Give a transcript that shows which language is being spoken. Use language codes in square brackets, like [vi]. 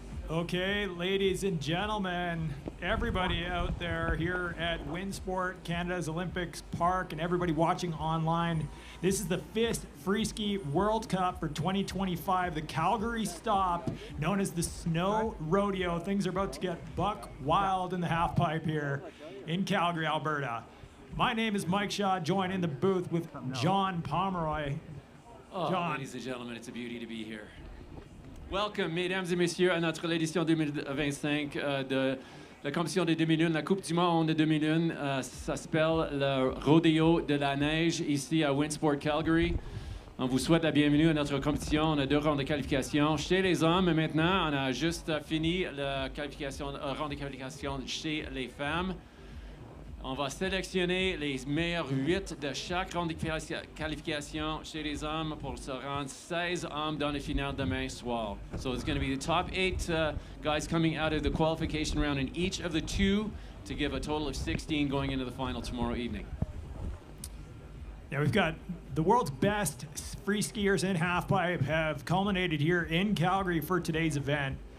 [en] Okay, ladies and gentlemen, everybody out there here at Winsport, Canada's Olympics Park, and everybody watching online, this is the FIS Freeski World Cup for 2025, the Calgary stop, known as the Snow Rodeo. Things are about to get buck wild in the halfpipe here in Calgary, Alberta. My name is Mike Shaw, joined in the booth with John Pomeroy. Oh, John. Ladies and gentlemen, it's a beauty to be here. [fr] Welcome, mesdames et messieurs, à notre édition 2025 de la compétition des demi-lunes, la Coupe du Monde des demi-lunes. Ça s'appelle le Rodeo de la Neige ici à Winsport, Calgary. On vous souhaite la bienvenue à notre compétition. On a 2 rondes de qualification chez les hommes. Maintenant, on a juste fini la ronde de qualification chez les femmes. On va sélectionner les meilleurs 8 de chaque ronde de qualification chez les hommes pour se rendre 16 hommes dans la finale demain soir. [en] So it's going to be the top 8 guys coming out of the qualification round in each of the 2 to give a total of 16 going into the final tomorrow evening. Yeah, we've got the world's best free skiers in halfpipe have culminated here in Calgary for today's event.